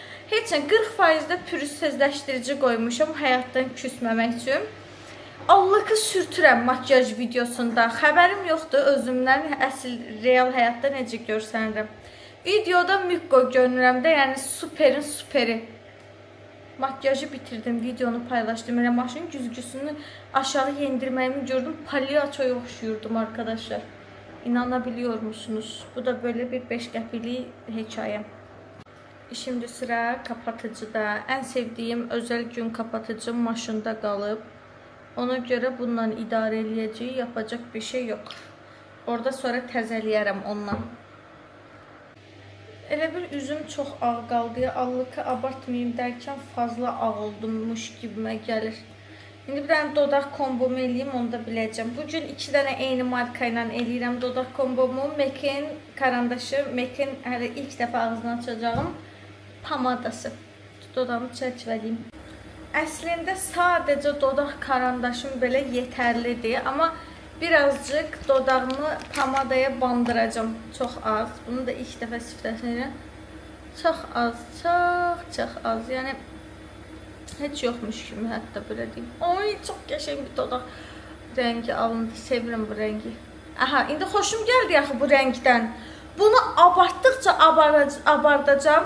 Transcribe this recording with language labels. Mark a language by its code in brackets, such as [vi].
[az] Heç nə 40%-də pürüzsüzləşdirici qoymuşam həyatdan küsməmək üçün. Allah'ı sürtürəm makyaj videosunda. Xəbərim yoxdur özümdən əsl real həyatda necə görsənirəm. Videoda mükko görünürəm də, yəni süperin süperi. Makyajı bitirdim, videonu paylaşdım. Elə maşın güzgüsünü aşağı yendirməyimi gördüm. Palyaçoya oxşuyurdum arkadaşlar. [tr] İnanabiliyor musunuz? Bu da böyle bir [az] 5 qəpiklik hekayəm. [tr] Şimdi sıra kapatıcıda. En sevdiğim özel gün kapatıcım maşında qalıb. [az] Ona görə bununla idarə eləyəcək, [tr] yapacak bir şey yok. [az] Orada sonra təzəliyərəm onunla. Elə bir üzüm çox ağ qaldı. Allıqı abartmayayım dərkən fazla ağ oldummuş gibimə gəlir. İndi bir dənə dodaq kombomu eləyim, onu da biləcəm. Bugün 2 dənə eyni marka ilə eləyirəm dodaq kombomu. MAC-in karandaşı, MAC-in hələ ilk dəfə ağzına açacağım pamadası. Dodağımı çərçivəliyim. Əslində sadəcə dodaq karandaşım belə yetərlidir, amma birazcık dodağımı pamadaya bandıracağım. Çox az. Bunu da ilk dəfə sifətini çox az, çox az. Yəni heç yoxmuş kimi hətta belə deyim. Oy, çox qəşəng bir dodaq rəngi alındı. Sevirəm bu rəngi. Aha, indi xoşum gəldi axı bu rəngdən. Bunu abartdıqca abardacağım.